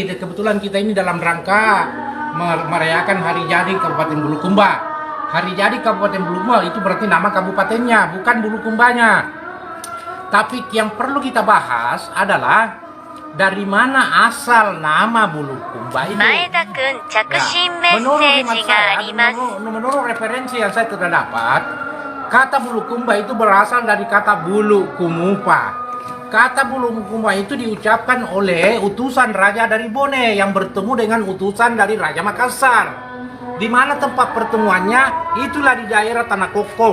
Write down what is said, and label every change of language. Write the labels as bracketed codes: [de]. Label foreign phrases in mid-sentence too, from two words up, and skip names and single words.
[id] Kebetulan kita ini dalam rangka merayakan hari jadi Kabupaten Bulukumba. Hari jadi Kabupaten Bulukumba itu berarti nama kabupatennya, bukan Bulukumbanya. Tapi yang perlu kita bahas adalah dari mana asal nama Bulukumba itu. [ja] 前田くん、着信メッセージがあります。 [id] menurut referensi yang saya sudah dapat, kata Bulukumba itu berasal dari kata bulu kumupa. Kata bulu kumupa itu diucapkan oleh utusan raja dari Bone yang bertemu dengan utusan dari Raja Makassar. Di mana tempat pertemuannya? Itulah di daerah Tanah Kokong.